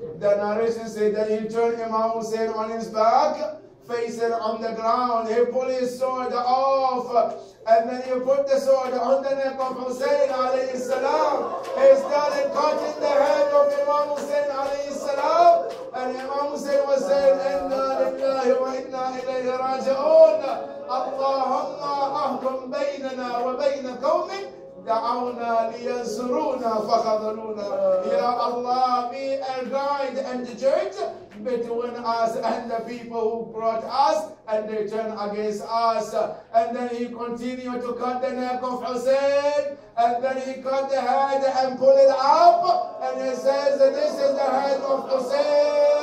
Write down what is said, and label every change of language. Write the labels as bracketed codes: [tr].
[en] The narration said that he turned Imam Hussein on his back, facing on the ground. He pulled his sword off, and then he put the sword on the neck of Hussein alayhi salam. He started cutting the head of Imam Hussein alayhi salam. And Imam Hussein was saying, [ar] Inna lillahi لله وإنا إليه راجعون. اللهم احكم بيننا وبين قوم دعونا لينصرونا فخذلونا. [en] Ya Allah, be a guide and judge between us and the people who brought us and they turn against us. And then he continued to cut the neck of Hussein, and then he cut the head and pull it up, and he says, this is the head of Hussein.